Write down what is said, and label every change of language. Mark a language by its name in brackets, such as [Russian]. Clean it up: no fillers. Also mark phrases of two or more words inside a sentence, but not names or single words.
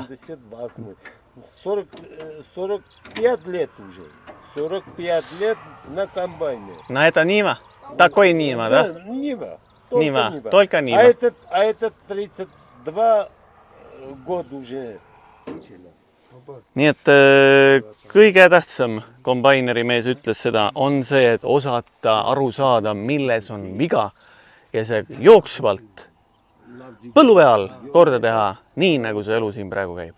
[Russian] 78. 45 лет уже. 45 лет на комбайне. На это Нива? Такой Нива, да? Нива. Только Нива. А этот 32 года уже. [Estonian] Nii et kõige tähtsam kombaineri mees ütles seda, on see, et osata aru saada, milles on viga ja see jooksvalt põllu peal korda teha, nii nagu see elu siin praegu käib.